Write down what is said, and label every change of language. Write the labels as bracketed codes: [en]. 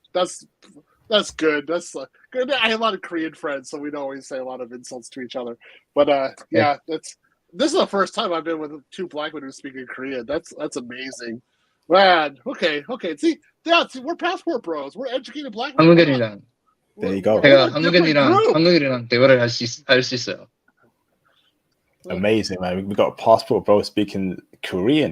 [en] That's good. That's good. I have a lot of Korean friends, so we don't always say a lot of insults to each other. But yeah, this is the first time I've been with 2 black men who speak in Korean. That's amazing, man. Okay. See, we're passport bros. We're educated black men. [ko] 한국인이랑. [en] There you go. [ko] 제가 한국인이랑 대화를 할 수 있어요. [en] Amazing, man. We got a passport bro speaking Korean.